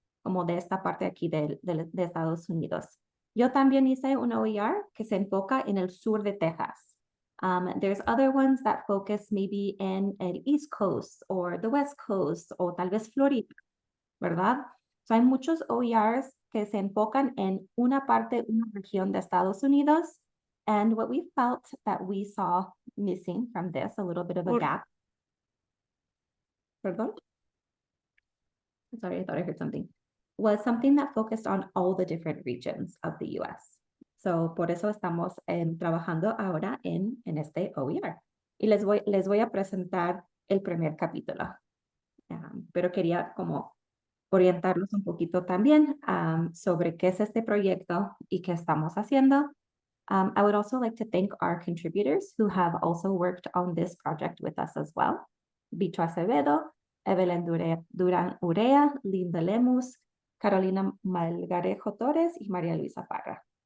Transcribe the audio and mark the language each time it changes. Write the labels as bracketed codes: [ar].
[es] Como de esta parte aquí de Estados Unidos. Yo también hice un OER que se enfoca en el sur de Texas. [en] There's other ones that focus maybe in el East Coast or the West Coast [es] o tal vez [en] Florida, ¿verdad? [es] So hay muchos OERs que se enfocan en una parte, una región de Estados Unidos. [en] And what we felt that we saw missing from this, a little bit of a gap. Pardon? Sorry, I thought I heard something. Was something that focused on all the different regions of the US. [es] So por eso estamos trabajando ahora en este OER. Y les voy a presentar el primer capítulo. Pero quería como orientarlos un poquito también sobre qué es este proyecto y qué estamos haciendo. [en] I would also like to thank our contributors who have also worked on this project with us as well. Bicho Acevedo, Evelyn Durán Urea, Linda Lemus, Carolina Malgarejo Torres y María Luisa Parra.